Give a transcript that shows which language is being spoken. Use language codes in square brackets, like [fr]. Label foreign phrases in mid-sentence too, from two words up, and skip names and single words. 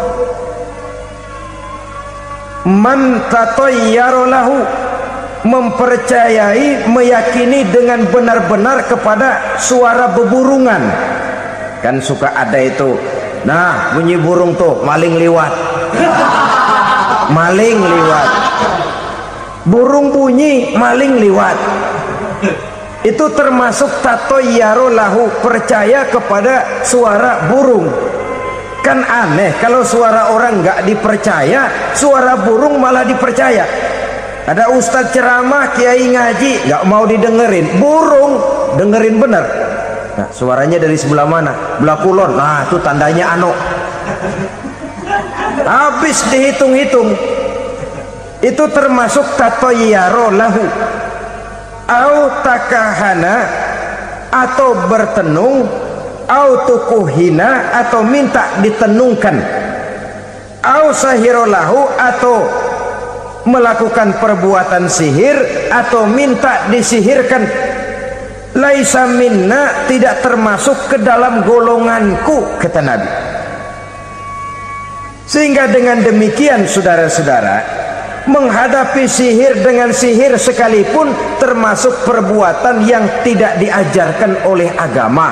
[ar] Man tatoyaro lahu, [id] mempercayai, meyakini dengan benar-benar kepada suara beburungan. Kan suka ada itu, nah bunyi burung tuh maling liwat. maling liwat. Burung bunyi, maling liwat. Itu termasuk [ar] tatoyyaro lahu, [id] percaya kepada suara burung. Kan aneh kalau suara orang nggak dipercaya, suara burung malah dipercaya. Ada ustadz ceramah, kiai ngaji, nggak mau didengerin, burung dengerin bener. Nah, suaranya dari sebelah mana? Belah kulon. Nah, itu tandanya anu. Habis dihitung-hitung, itu termasuk [ar] tatoyyaro lahu. Au takahana, [id] atau bertenung, [ar] au tukuhina, [id] atau minta ditenungkan, [ar] au sahirolahu, [id] atau melakukan perbuatan sihir, atau minta disihirkan. [ar] Laisa minna, [id] tidak termasuk ke dalam golonganku, kata Nabi. Sehingga dengan demikian saudara-saudara, menghadapi sihir dengan sihir sekalipun termasuk perbuatan yang tidak diajarkan oleh agama.